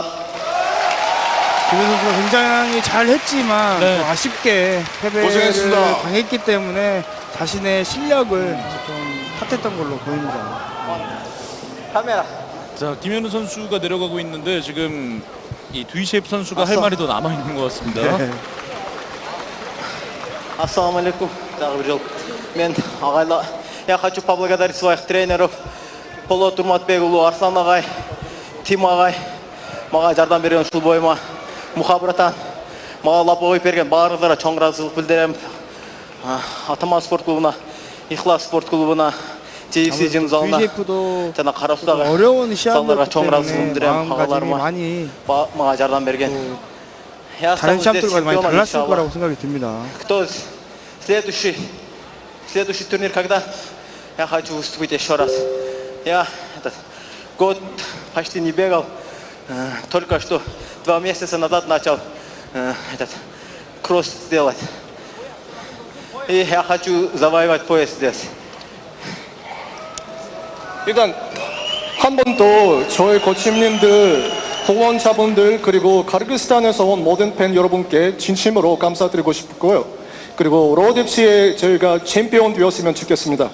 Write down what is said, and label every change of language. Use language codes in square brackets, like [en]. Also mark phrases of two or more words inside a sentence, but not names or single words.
[ko] 김현우 선수가 굉장히 잘했지만 네. 좀 아쉽게 패배를 고생했습니다. 당했기 때문에 자신의 실력을 좀 탓했던 걸로 보입니다. 카메라. 자, 김현우 선수가 내려가고 있는데 지금 이 두이셰프 선수가 할 말이 더 남아 있는 것 같습니다. 네. [ky] Ассалаумалейкум. Тағы бір жол. Мен ағайла, [ru] я хочу поблагодарить своих тренеров, [ky] Полот Турматбекұлы, Арслан ағай, Тим ағай, мага жардам берген ушул бойыма, Мухабратан, мага лап ойып берген баарыңыздарга чоң ыраазычылык билдирем. Атаман спорт клубуна, Ихлас спорт клубуна, JFC жын залына, [ko] VJF도 [ky] жана Карасудагы [ko] 어려운 [ky] залдарга [ko] 시합이었기 [ky] чоң ыраазычылык [ko] 때문에 [ky] билдирем. [ko] 마음가짐이 [ky] Агаларыма [ko] 많이 [ky] мага жардам берген. [ru] Я [ko] 다른 [ru] останусь здесь [ko] 시합들과 많이 [ru] чемпионом, [ko] 달랐을 [ru] иншаллах. [ko] 거라고 생각이 듭니다. [ru] Кто следующий турнир когда? Я хочу выступить еще раз. Я год почти не бегал, только что 2 месяца назад начал кросс сделать. И я хочу завоевать пояс здесь. [ko] 일단 한 번 더 저희 코치님들, 후원자분들 그리고 카르기스탄에서 온 모든 팬 여러분께 진심으로 감사드리고 싶고요. 그리고 로드FC에 저희가 챔피언 되었으면 좋겠습니다.